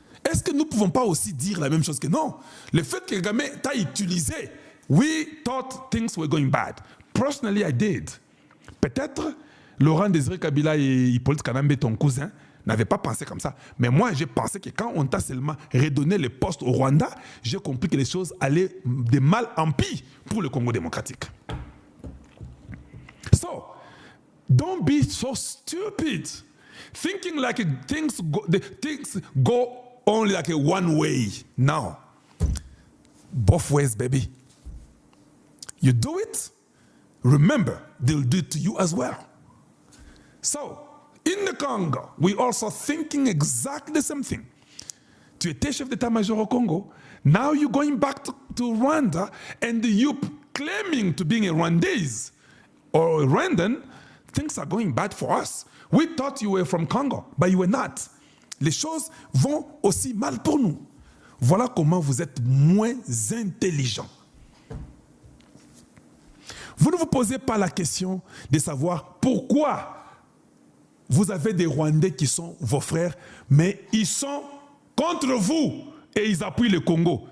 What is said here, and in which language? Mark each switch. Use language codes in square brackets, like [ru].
[fr] Est-ce que nous ne pouvons pas aussi dire la même chose que non? Le fait que Kagame t'a utilisé, [en] we thought things were going bad. Personally, I did. [fr] Peut-être Laurent Désiré Kabila et Hippolyte Kanambe, ton cousin, n'avaient pas pensé comme ça. Mais moi, j'ai pensé que quand on t'a seulement redonné le poste au Rwanda, j'ai compris que les choses allaient de mal en pis pour le Congo démocratique. [en] So, don't be so stupid, thinking like things go only like a one way. No, both ways, baby. You do it, remember, they'll do it to you as well. So, in the Congo, we also thinking exactly the same thing. [fr] Tu étais chef d'état-major au Congo. [en] Now you're going back to Rwanda and you claiming to being a Rwandese or a Rwandan, things are going bad for us. We thought you were from Congo, but you were not. [fr] Les choses vont aussi mal pour nous. Voilà comment vous êtes moins intelligent. Vous ne vous posez pas la question de savoir pourquoi vous avez des Rwandais qui sont vos frères, mais ils sont contre vous et ils appuient le Congo.